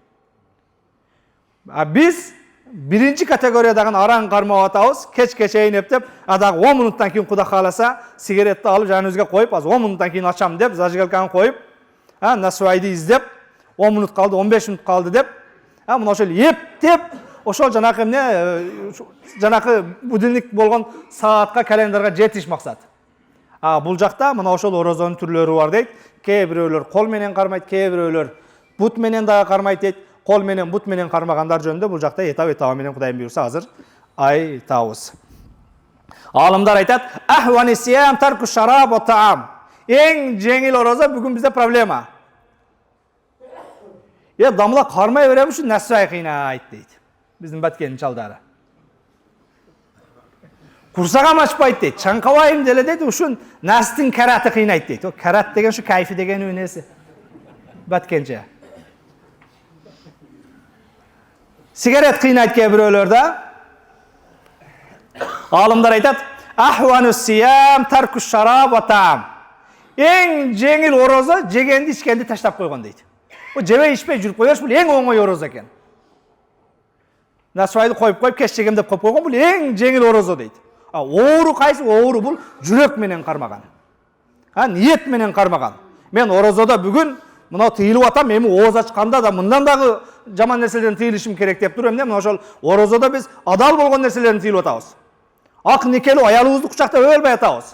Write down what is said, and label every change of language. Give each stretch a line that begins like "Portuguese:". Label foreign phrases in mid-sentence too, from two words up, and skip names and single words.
Kyrgyz: Биз биринчи категориядагы араң кармап атабыз, кечке чейин эптеп, дагы 10 минуттан кийин Кудай кааласа, сигаретти алып жаныбызга коюп, азыр 10 минуттан кийин ачам деп, зажигалканы коюп, насуайды издеп, 10 минут калды, 15 минут калды деп, мына ошол эптеп, ошол жанакы эмне, жанакы будильник болгон саатка, календарга жетиш максат. Бул жакта мына ошол орозонун түрлөрү бар дейт. Кээ бирөөлөр кол менен кармайт, кээ бирөөлөр бут менен дагы кармайт дейт. Кол менен, бут менен кармагандар жөнүндө бул жакта этап менен Кудайым буйрса азыр айтабыз. Алымдар айтат,
Arabic: أهون الصيام ترك الشراب والطعام.
Kyrgyz: Эң жеңил орозо бүгүн бизде проблема. Дамла кармай беребиз үчүн насвай кыйнайт дейт. Биздин баткенин чалдары. Курсагам ачпайт дейт, чаңкабайым деле дейт, ушун настын караты кыйнайт дейт. Карат деген ушу кайфи деген үнеси. Баткенче. Сигарет кыйнайт кээ бирөөлөрдө. Алымдар айтат,
Arabic: أهون الصيام ترك الشراب والطعام.
Kyrgyz: Эң жеңил орозо жегенди ичкенди таштап койгон дейт. Ал жебей ичпей жүрүп коюш, бул эң оңой орозо экен. Насыбайды коюп кеш жегем деп коюп койгон, бул эң жеңил орозо дейт. Оору кайсы? Оору бул жүрөк менен кармаган. Ниет менен кармаган. Мен орозодо бүгүн мына тыйылып атам, эми ооз ачканда да мындан дагы жаман нерселерден тыйылышым керек деп тур эмне? Мына ошол орозодо биз адал болгон нерселерден тыйылып атабыз. Ак никелүү аялыбызды кучактап өлбөй атабыз.